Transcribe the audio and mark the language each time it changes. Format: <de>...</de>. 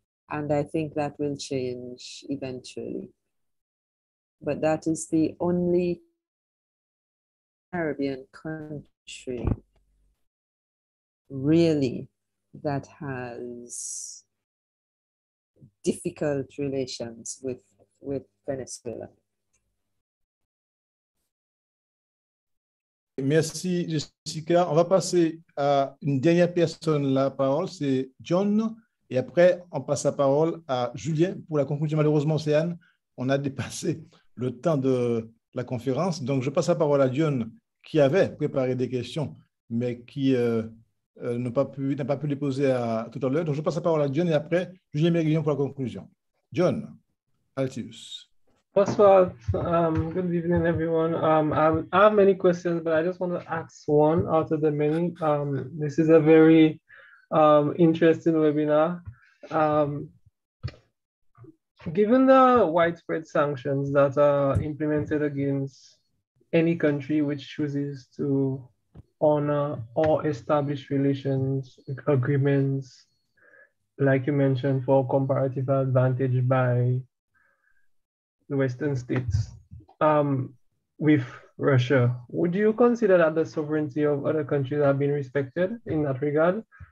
<en>And I think that will change eventually. But that is the only Caribbean country really that has difficult relations with Venezuela.</en> <fr>Merci Jessica. On va passer à une dernière personne la parole, c'est John. Et après, on passe la parole à Julien pour la conclusion. Malheureusement, Océane, on a dépassé le temps de la conférence. Donc, je passe la parole à John qui avait préparé des questions, mais qui n'a pas pu les poser tout à l'heure. Donc, je passe la parole à John et après, Julien Mérillon pour la conclusion. John, Altius. Bonsoir.</fr> <en>Good evening, everyone. I have many questions, but I just want to ask one out of the many. This is a very interesting webinar. Given the widespread sanctions that are implemented against any country which chooses to honor or establish relations, agreements, like you mentioned, for comparative advantage by the Western states with Russia, would you consider that the sovereignty of other countries have been respected in that regard?</en>